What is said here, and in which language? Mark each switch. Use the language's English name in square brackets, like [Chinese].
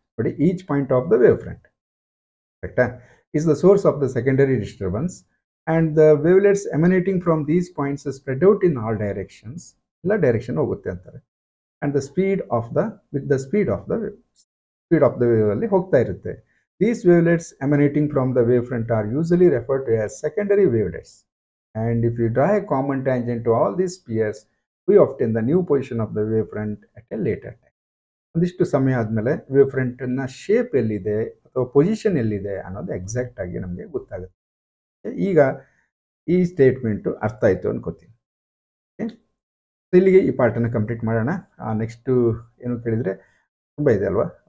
[English] ನೋಡಿ, each point of the wave front ಕರೆಕ್ಟಾ is the source of the secondary disturbance and the wavelets emanating from these points spread out in all directions. [Kannada] ಎಲ್ಲ direction ಹೋಗುತ್ತೆ ಅಂತಾರೆ. [English] and the speed of the with the speed of the wave [Kannada] ಅಲ್ಲಿ ಹೋಗ್ತಾ ಇರುತ್ತೆ. [English] These wavelets emanating from the wavefront are usually referred to as secondary wavelets. And if we draw a common tangent to all these spheres, we obtain the new position of the wavefront at a later time. [Kannada] ಒಂದಿಷ್ಟು ಸಮಯ ಆದಮೇಲೆ wave ಫ್ರಂಟ್ನ shape ಎಲ್ಲಿದೆ ಅಥವಾ position ಎಲ್ಲಿದೆ ಅನ್ನೋದು exact ಆಗಿ ನಮಗೆ ಗೊತ್ತಾಗುತ್ತೆ. ಈಗ ಈ ಸ್ಟೇಟ್ಮೆಂಟು ಅರ್ಥ ಆಯಿತು ಅನ್ಕೋತೀನಿ. ಇಲ್ಲಿಗೆ ಈ ಪಾಠನ ಕಂಪ್ಲೀಟ್ ಮಾಡೋಣ. ನೆಕ್ಸ್ಟು ಏನು ಕೇಳಿದರೆ ತುಂಬ ಇದೆ ಅಲ್ವಾ,